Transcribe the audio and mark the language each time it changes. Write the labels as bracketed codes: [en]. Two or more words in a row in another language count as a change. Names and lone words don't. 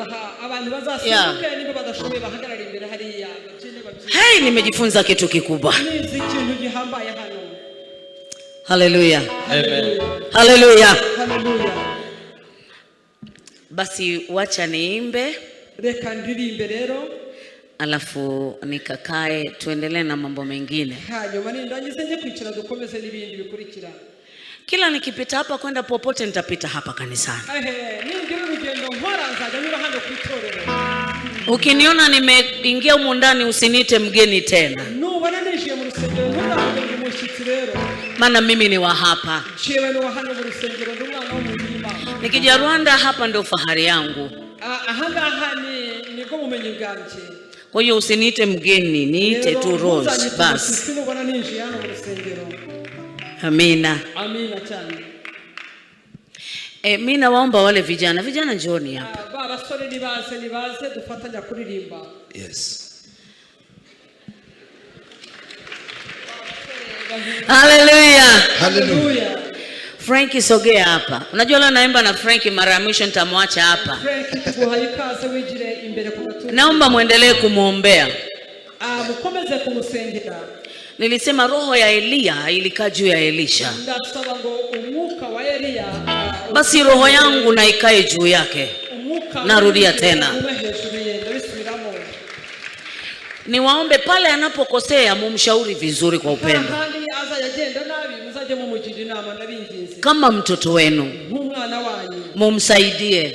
[sw] Hey, nimejifunza kitu kikubwa. Haleluya. Amen. Haleluya. Basi wacha niimbe. [rw] Reka ndirimbe rero. [sw] Alafu nikakae tuendelee na mambo mengine. [rw] Hanyuma nindangize nje kwicara dukomeze n'ibindi bikurikira. [sw] Kila nikipita hapa kwenda popote nitapita hapa kanisani. [rw] Ningira urugendo nkora nzaga nyura hano kwitorero. [sw] Ukiniona nimeingia humu ndani usiniite mgeni tena. [rw] Nubona nishiye mu rusengero ntuzavuge ngo umushyitsi rero. [sw] Maana mimi ni wa hapa. [rw] Chewe ni wa hano mu rusengero ndi umwana w'umurima. [sw] Nikija Rwanda hapa ndio fahari yangu. [rw] Ahangaha niko mumenyi bwanje. [sw] Kwa hiyo usiniite mgeni, niite tu Rose basi. [rw] Sinubona ninjiye hano mu rusengero. [sw] Amina. [rw] Amina cyane. [sw] Mimi nawaomba wale vijana njooni hapa. [rw] abasore nibaze dufatanya kuririmba. [en] Yes. Hallelujah. Hallelujah. [sw] Frankie sogea hapa. Unajua leo naimba na Frankie, mara ya mwisho nitamwacha hapa. [rw] Frankie tuguhaye ikaze wigire imbere ku gatuza. [sw] Naomba muendelee kumuombea. [rw] Mukomeze kumusengera. [sw] Nilisema roho ya Elia ilikaa juu ya Elisha. [rw] Ndasaba ngo umwuka wa Elia [sw] basi roho yangu na ikae juu yake. Narudia tena. Niwaombe pale anapokosea mumshauri vizuri kwa upendo. Kama mtoto wenu mumsaidie.